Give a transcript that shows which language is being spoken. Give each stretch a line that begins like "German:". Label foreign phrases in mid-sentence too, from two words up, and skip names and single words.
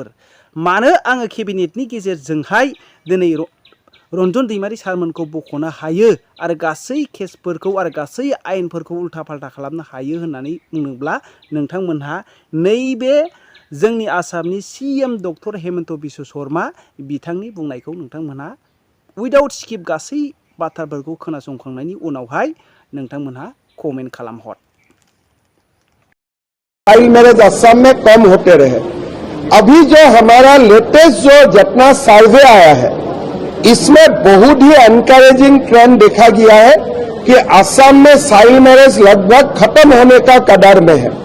Bodo: मानो आङो केबिनेटनि गेजेरजोंहाय दिनै रन्जन दैमारि सारमोनखौ बख'नो हायो आरो गासै केसफोरखौ आरो गासै आयेनफोरखौ उल्था फाल्था खालामनो हायो होननानै बुङोब्ला नोंथांमोनहा नैबे जोंनि आसामनि CM डक्टर हेमन्त बिश्व शर्मा बिथांनि बुंनायखौ नोंथांमोनहा
English: without skip
Bodo: गासै बाथ्राफोरखौ खोनासंखांनायनि उनावहाय नोंथांमोनहा कमेन्ट खालामहर।
English: child marriage
Hindi: असम में कम होते रहे। अभी जो हमारा लेटेस्ट जो जितना सर्वे आया है इसमें बहुत ही
English: encouraging trend
Hindi: देखा गया है कि असम में
English: child marriage
Hindi: लगभग खत्म होने का कगार में है।